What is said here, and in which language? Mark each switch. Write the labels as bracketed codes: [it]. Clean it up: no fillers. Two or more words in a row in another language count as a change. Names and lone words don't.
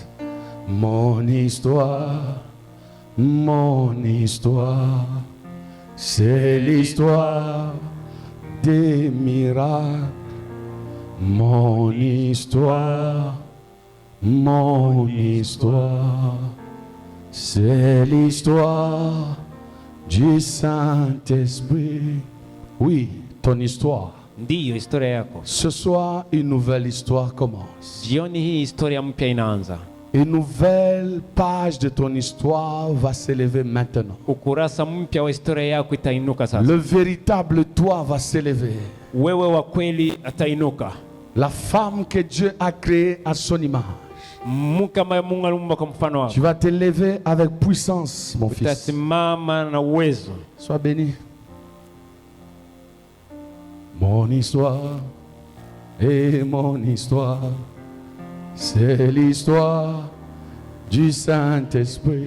[fr] Mon histoire, c'est l'histoire des miracles. Mon histoire, c'est l'histoire du Saint-Esprit. Oui, ton histoire. [sw] Ndiyo historia yako. [fr] Ce soir, une nouvelle histoire commence. [sw] Jioni hii historia mpya inaanza. [fr] Une nouvelle page de ton histoire va s'élever maintenant. [sw] Ukurasa mpya wa historia yako itainuka sasa. [fr] Le véritable toi va s'élever. [sw] Wewe wa kweli atainuka. [fr] La femme que Dieu a créée à son image. Tu vas t'élever avec puissance, mon fils. Sois béni. Mon histoire et mon histoire, c'est l'histoire du Saint-Esprit.